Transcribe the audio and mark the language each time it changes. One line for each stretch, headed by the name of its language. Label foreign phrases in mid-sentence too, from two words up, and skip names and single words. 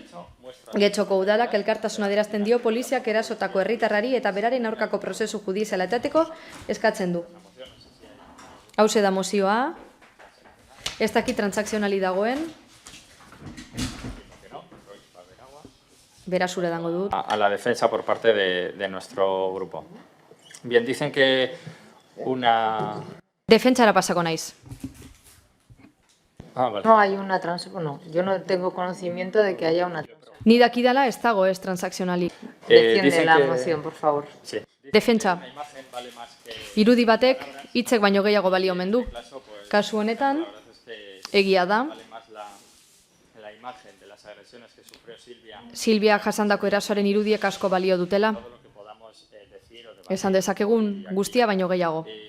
Basque: Getxoko udalak elkartasuna adierazten dio poliziak erasotako herritarrari eta beraren aurkako prozesu judiziala etateko eskatzen du. Hauxe da mozioa. Ez dakit transakzionali dagoen. Berasura dango dut.
Spanish: A la defensa por parte de nuestro grupo. Bien, dicen que una...
Basque: Defentsara pasako naiz.
Spanish: Vale. No hay una no, yo no tengo conocimiento de que haya una
Basque: Ni dakidala ez dago ez transakzionalik.
Spanish: Defiende la moción, por favor. Sí.
Basque: Defentsa. Irudi batek hitzek baino gehiago balio omen du. Kasu honetan, egia da. Silvia jasandako erasoaren irudiek asko balio dutela. Esan dezakegun guztia baino gehiago.